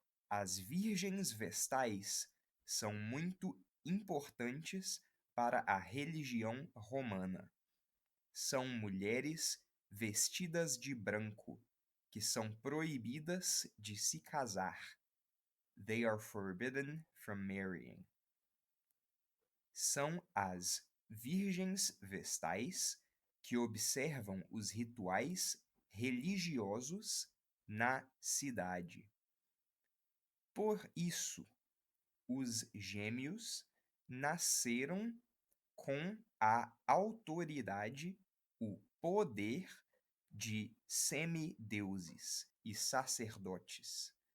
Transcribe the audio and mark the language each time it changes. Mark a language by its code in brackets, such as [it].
[pt] As virgens vestais são muito importantes para a religião romana. São mulheres vestidas de branco, que são proibidas de se casar. [en] They are forbidden from marrying. [pt] São as virgens vestais que observam os rituais religiosos na cidade. Por isso, os gêmeos nasceram com a autoridade, o poder de semideuses e sacerdotes.